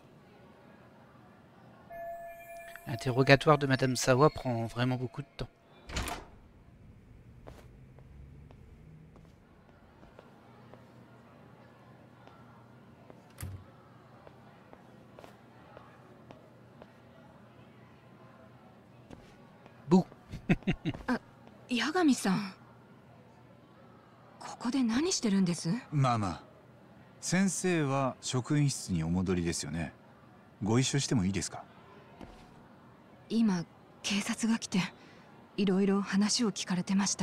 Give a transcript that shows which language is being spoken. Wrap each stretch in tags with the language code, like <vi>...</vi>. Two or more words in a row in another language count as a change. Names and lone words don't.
<fr>L'interrogatoire de Madame Sawa prend vraiment beaucoup de temps. Bouh.</fr> <ja>八神さん、ここで何してるんです？まあまあ、先生は職員室にお戻りですよね。ご一緒してもいいですか？今警察が来ていろいろ話を聞かれてました。</ja>